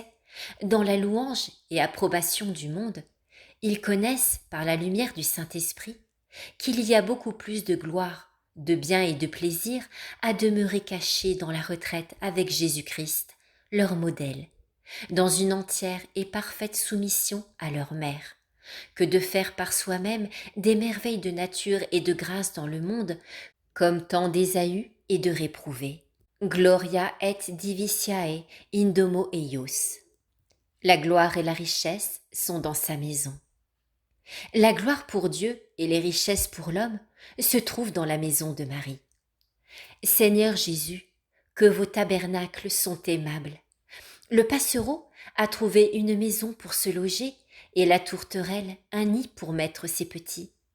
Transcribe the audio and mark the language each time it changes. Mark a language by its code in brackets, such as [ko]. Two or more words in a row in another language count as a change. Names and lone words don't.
[fr] dans la louange et approbation du monde, ils connaissent, par la lumière du Saint-Esprit, qu'il y a beaucoup plus de gloire, de bien et de plaisir à demeurer cachés dans la retraite avec Jésus-Christ, leur modèle, dans une entière et parfaite soumission à leur mère, que de faire par soi-même des merveilles de nature et de grâce dans le monde, comme tant d'Ésaü et de réprouvés. [la] Gloria et divitiae in domo eius. [fr] La gloire et la richesse sont dans sa maison. La gloire pour Dieu et les richesses pour l'homme se trouvent dans la maison de Marie. Seigneur Jésus, que vos tabernacles sont aimables. Le passereau a trouvé une maison pour se loger et la tourterelle un nid pour mettre ses petits.